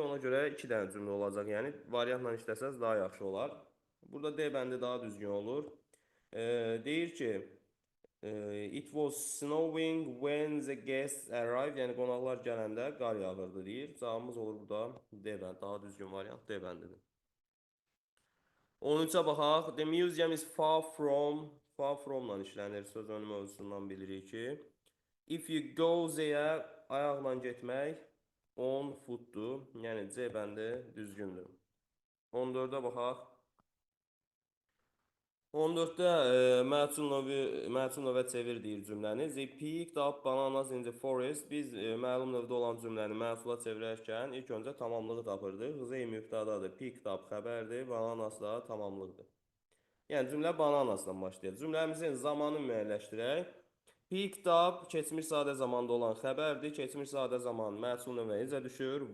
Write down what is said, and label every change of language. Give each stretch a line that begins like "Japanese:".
Azerbaijani: Ona görə 2 dənə cümlə olacaq. Yəni variantla işləsəz daha yaxşı olar. Burada D bəndi daha düzgün olur. Deyir ki,
English: it was snowing when the guests arrived.
Azerbaijani: Yəni qonaqlar gələndə qar yağırdı deyir. Cavabımız olur burada D bəndi. Daha düzgün variant D bəndidir. 13-ə baxaq.
English: The museum is far from-la
Azerbaijani: işlənir. Söz önü mövzusundan bilirik ki.
English: If you go there,
Azerbaijani: ayaqla getmək on footdur. Yəni C bəndi düzgündür. 14-ə baxaq. 14-də məlum növə çevir deyir cümləni.
English: They picked up bananas in the forest.
Azerbaijani: Biz məlum növdə olan cümləni məhsula çevirərkən ilk öncə tamamlığı tapırdıq. They mübtədadır, picked up xəbərdir, bananas da tamamlıqdır. Yəni cümlə bananasdan başlayır. Cümləmizin zamanını müəyyənləşdirək. Picked up keçmiş sadə zamanda olan xəbərdir. Keçmiş sadə zaman məhsul növə necə düşür?